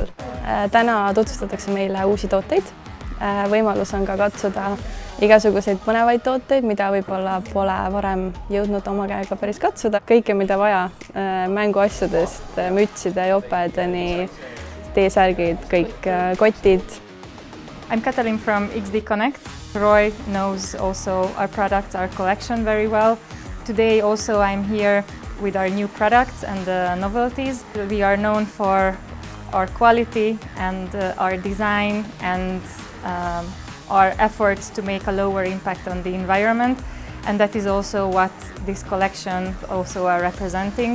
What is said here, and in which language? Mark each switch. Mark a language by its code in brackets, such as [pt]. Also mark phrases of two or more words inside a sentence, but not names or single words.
[et] Täna tutvustatakse meile uusi tooteid. Võimalus on ka katsuda igasuguseid põnevaid tooteid, mida võib-olla pole varem jõudnud oma käega päris katsuda. Kõike, mida vaja, mänguasjadest, mütside, jopedeni, T-särgid, kõik kotid. [en] I'm Katalin from XD Connect. ROI knows also our products, our collection very well. Today also I'm here with our new products and novelties. We are known for our quality and our design and our efforts to make a lower impact on the environment, and that is also what this collection also are representing.